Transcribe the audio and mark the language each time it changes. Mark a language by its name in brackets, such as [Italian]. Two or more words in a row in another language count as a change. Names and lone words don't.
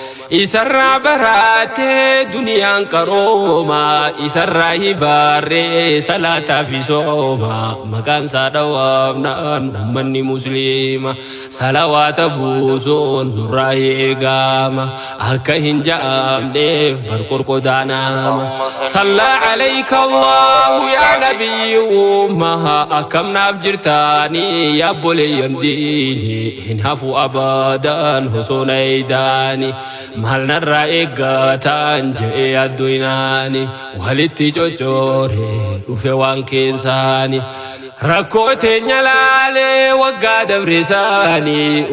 [Oromo] Isarraa baraatee duniyaan qarooma. Isarraa hibaarree salaataa fi sooma. Maqaan isaa dhawaamnaan ummanni musliima. Salawaata buusuun nurraa eegama. Akka hin ja'amneef bar qorqodaa nama. [Arabic] صلى عليك الله يا نبي أمة. [Oromo] Akkam naaf jirtaani yaa obboleeyyan diini. Hin hafu abadaan osoo na eeydaani. Maal narraa eeggataan je'ee yaaddu hinaani. Walitti cocoore dhufe waan keessaani. Rakkoo teenya laalee waggaa dabre isaanii.